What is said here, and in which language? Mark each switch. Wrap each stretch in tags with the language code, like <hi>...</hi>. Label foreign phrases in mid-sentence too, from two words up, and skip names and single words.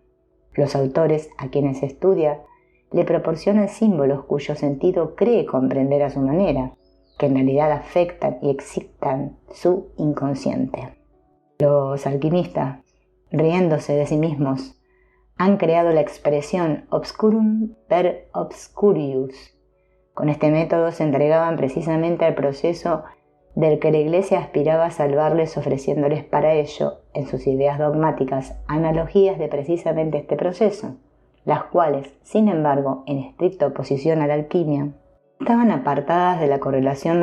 <es>Los autores a quienes estudia le proporcionan símbolos cuyo sentido cree comprender a su manera, que en realidad afectan y excitan su inconsciente. Los alquimistas, riéndose de sí mismos, han creado la expresión</es> <la>obscurum per obscurius.</la> <es>Con este método se entregaban precisamente al proceso del que la Iglesia aspiraba a salvarles, ofreciéndoles para ello, en sus ideas dogmáticas, analogías de precisamente este proceso, las cuales, sin embargo, en estricta oposición a la alquimia, estaban apartadas de la correlación</es>